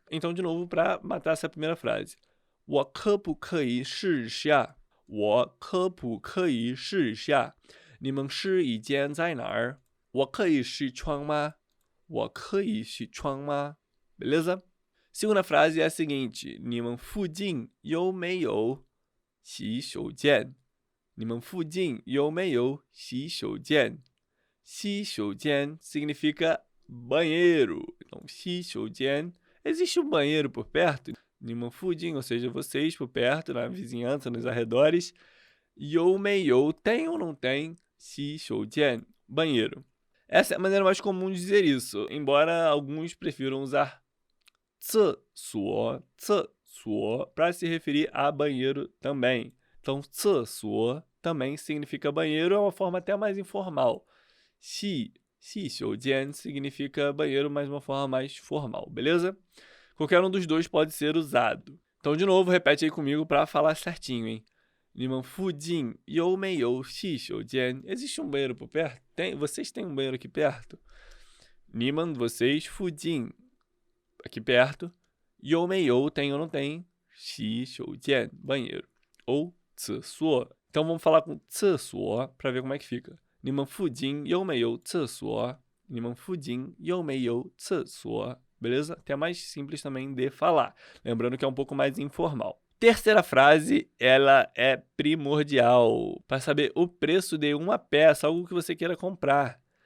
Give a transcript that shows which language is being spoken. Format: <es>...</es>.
<pt>Então, de novo, para matar essa primeira frase.</pt> <zh>我可不可以试一下？我可不可以试一下？你们试衣间在哪儿？我可以试穿吗？我可以试穿吗？</zh> <pt>Beleza? Segunda frase é a seguinte.</pt> <zh>你们附近有没有洗手间？你们附近有没有洗手间？</zh> <pt>洗手间 significa banheiro. Então, 洗手间, existe um banheiro por perto?</pt> <zh>你们附近,</zh> <pt>ou seja, vocês por perto, na vizinhança, nos arredores.</pt> <zh>有没有,</zh> <pt>tem ou não tem? 洗手间, banheiro. Essa é a maneira mais comum de dizer isso, embora alguns prefiram usar 厕所para se referir a banheiro também. Então, 厕所 também significa banheiro, é uma forma até mais informal. 洗手间 significa banheiro, mas uma forma mais formal, beleza? Qualquer um dos dois pode ser usado. Então, de novo, repete aí comigo para falar certinho, hein?</pt> <zh>你们附近有没有洗手间?</zh> <pt>Existe um banheiro por perto? Vocês têm um banheiro aqui perto? 你们, vocês, 附近, aqui perto. 有没有, tem ou não tem? 洗手间, banheiro. Ou 厕所. Então, vamos falar com 厕所 para ver como é que fica.</pt> <zh>你们附近有没有厕所？你们附近有没有厕所？</zh> <pt>Beleza? Até mais simples também de falar. Lembrando que é um pouco mais informal. Terceira frase, ela é primordial para saber o preço de uma peça, algo que você queira comprar.</pt>